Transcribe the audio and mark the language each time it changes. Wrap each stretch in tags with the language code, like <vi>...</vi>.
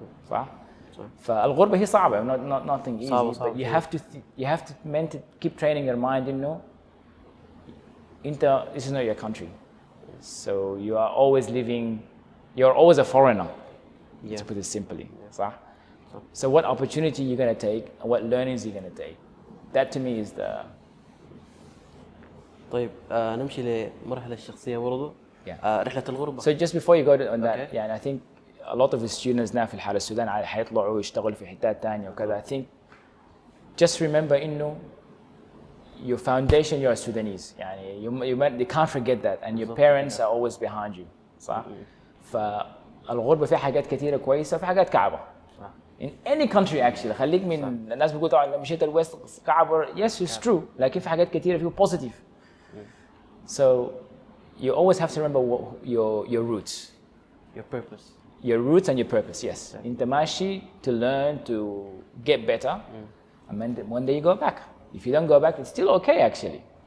<ar>صح؟ فالغربة هي صعبة,</ar> <en>nothing easy, but you have to keep training your mind</en> <ar>إنه</ar> <en>this is not your country. So you are always living, you're always a foreigner, to put it simply.</en> <ar>صح?</ar> <en>So what opportunity you're going to take and what learnings you're going to take. That to me is the...</en> <ar>طيب نمشي لمرحلة الشخصية برضو. رحلة الغربة.</ar> <en>So just before you go on that, yeah, and I think a lot of the students now</en> <ar>في الحالة السودان حيطلعوا يشتغلوا في حتات تانية وكذا.</ar> <en>I think just remember</en> <ar>إنه</ar> <en>your foundation you are Sudanese.</en> <ar>يعني</ar> <en>you can't forget that and your parents are always behind you.</en> <ar>صح؟ فالغربة فيها حاجات كثيرة كويسة وفي حاجات كعبة.</ar> <en>In any country actually.</en> <ar>خليك من الناس بيقولوا طبعا لما مشيت الويست كعبة.</ar> <en>Yes, it's true.</en> <ar>لكن في حاجات كثيرة فيه positive.</ar> <en>So you always have to remember your roots. Your purpose. Your roots and your purpose, yes.</en> <ar>أنت ماشي</ar> <en>to learn to get better and then one day you go back. If you don't go back, it's still okay actually.</en>